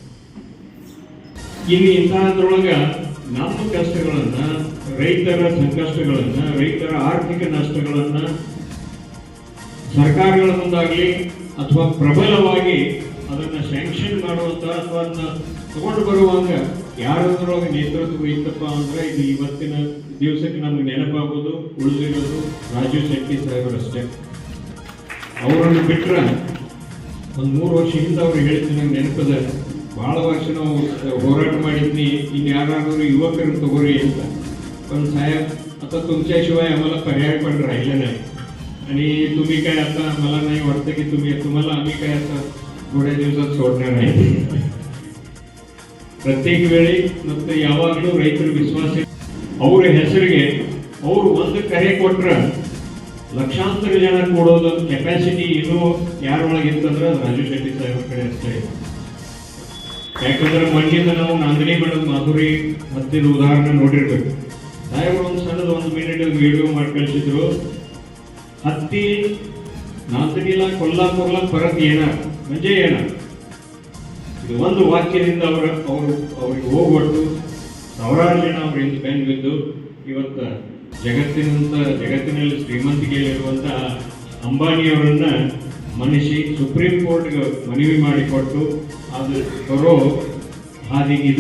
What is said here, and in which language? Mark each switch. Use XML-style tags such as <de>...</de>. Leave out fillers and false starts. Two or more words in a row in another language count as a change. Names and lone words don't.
<kn>ಇನ್ನು ಇಂತಹದ್ರೊಳಗ ನಮ್ಮ ಕಷ್ಟಗಳನ್ನ, ರೈತರ ಸಂಕಷ್ಟಗಳನ್ನ, ರೈತರ ಆರ್ಥಿಕ ನಷ್ಟಗಳನ್ನ ಸರ್ಕಾರಗಳ ಮುಂದಾಗಲಿ ಅಥವಾ ಪ್ರಬಲವಾಗಿ ಅದನ್ನ ಸ್ಯಾಂಕ್ಷನ್ ಮಾಡುವಂತ ಅಥವಾ ಅದನ್ನ ತಗೊಂಡು ಬರುವಾಗ ಯಾರದ್ರೊಳಗೆ ನೇತೃತ್ವ ಇತ್ತಪ್ಪ ಅಂದ್ರೆ ಇದು ಇವತ್ತಿನ ದಿವಸಕ್ಕೆ ನಮ್ಗೆ ನೆನಪಾಗೋದು ಉಳಿದಿರೋದು ರಾಜೀವ್ ಶೆಟ್ಟಿ ಸಾಹೇಬರಷ್ಟೇ. ಅವರನ್ನು ಬಿಟ್ರೆ ಒಂದು 3 ವರ್ಷ ಹಿಂದೆ ಅವ್ರು ಹೇಳಿದ್ದು ನಂಗೆ ನೆನಪದ. ಭಾಳ ವರ್ಷ ನಾವು ಹೋರಾಟ ಮಾಡಿದ್ನಿ, ಇನ್ನು ಯಾರಾದ್ರೂ ಯುವಕರನ್ನು ತಗೊರಿ ಅಂತ.</kn> <mr>पण साहेब आता तुमच्याशिवाय आम्हाला पर्याय पण राहिला नाही आणि तुम्ही काय आता मला नाही वाटतं की तुम्हाला आम्ही काय आता थोड्या दिवसात सोडणार आहे.</mr> <kn>ಪ್ರತ್ಯೇಕ ವೇಳೆ ಮತ್ತು ಯಾವಾಗಲೂ ರೈತರ ವಿಶ್ವಾಸ ಅವರ ಹೆಸರಿಗೆ ಅವರು ಒಂದು ಕರೆ ಕೊಟ್ರೆ ಲಕ್ಷಾಂತರ ಜನ ಕೊಡೋದು ಕೆಪಾಸಿಟಿ ಇನ್ನೂ ಯಾರೊಳಗಿತ್ತಂದ್ರೆ ರಾಜೀವ್ ಶೆಟ್ಟಿ ಸಾಹೇಬ್ರ ಕಡೆ ಅಷ್ಟೇ. ಯಾಕಂದ್ರೆ ಮಣ್ಣಿಂದ ನಾವು ನಂದಿನಿ ಮೇಡಮ್ ಮಾಧುರಿ ಹತ್ತಿದ ಉದಾಹರಣೆ ನೋಡಿರ್ಬೇಕು. ಸಾಹೇಬ್ರು ಒಂದು ಸಣ್ಣದ 1 ಮಿನಿಟ್ ವಿಡಿಯೋ ಮಾಡಿ ಕಳಿಸಿದ್ರು.</kn> <mr>ಹತ್ತಿ नांदणीला कोल्हापूरला परत येणार म्हणजे येणार.</mr> <kn>ಇದು ಒಂದು ವಾಕ್ಯದಿಂದ ಅವ್ರಿಗೆ ಹೋಗ್ಬಿಟ್ಟು ಸಾವಿರಾರು ಜನ ಅವರಿಂದ ಬೆನ್ನು ಬಿದ್ದು ಇವತ್ತು ಜಗತ್ತಿನಲ್ಲಿ ಶ್ರೀಮಂತಿಕೆಯಲ್ಲಿರುವಂಥ ಅಂಬಾನಿಯವರನ್ನ ಮನಿಸಿ ಸುಪ್ರೀಂ ಕೋರ್ಟ್ಗೆ ಮನವಿ ಮಾಡಿಕೊಟ್ಟು ಅದು ಬರೋ ಹಾದಿಗಿದೆ.</kn>